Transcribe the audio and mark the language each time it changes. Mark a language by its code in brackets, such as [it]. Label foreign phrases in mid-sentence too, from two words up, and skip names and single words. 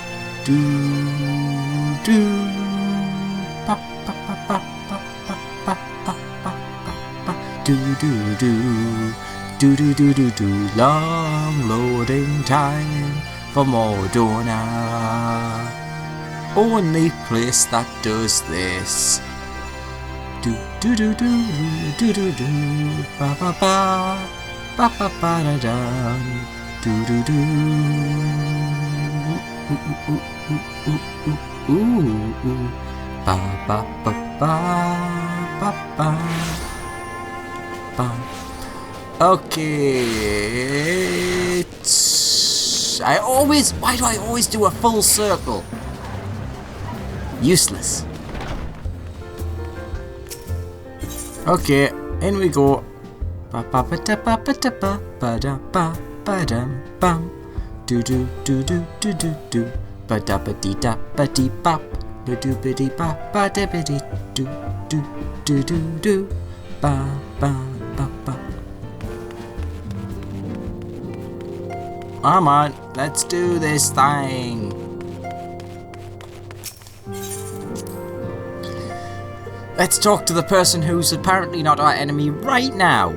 [en] Do do. Pa pa pa pa pa pa pa. Long loading time for Mordona. Only place that does this. Ba ba ba ba ba ba da da. Ba ba ba ba ba ba. Okay. Why do I always do a full circle? Useless. Okay, in we go. Ba ba ba da ba ba da ba ba da ba ba dum bum. Do do do do do do do. Ba da ba dee da ba dee bop. Do do ba dee ba ba da ba dee do do do do do. Ba ba ba ba. Come on, let's do this thing. Let's talk to the person who's apparently not our enemy right now.